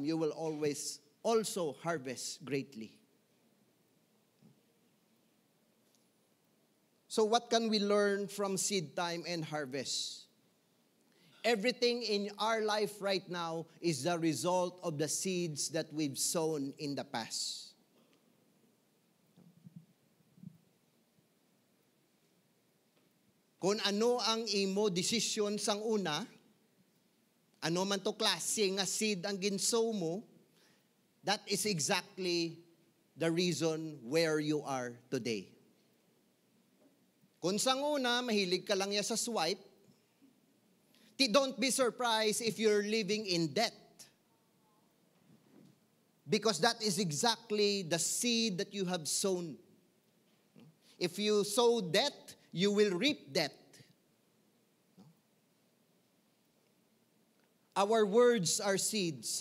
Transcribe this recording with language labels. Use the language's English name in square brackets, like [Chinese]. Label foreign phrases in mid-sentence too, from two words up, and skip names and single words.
[English] You will always also harvest greatly. So what can we learn from seed time and harvest? Everything in our life right now is the result of the seeds that we've sown in the past. [Hiligaynon] Kung ano ang imo desisyon sang una, ano man to klase nga seed ang ginsow mo, [English] that is exactly the reason where you are today. [Hiligaynon] Kung sang una, mahilig ka lang ya sa swipe, [English] don't be surprised if you're living in debt. Because that is exactly the seed that you have sown. If you sow debt, you will reap debt. Our words are seeds.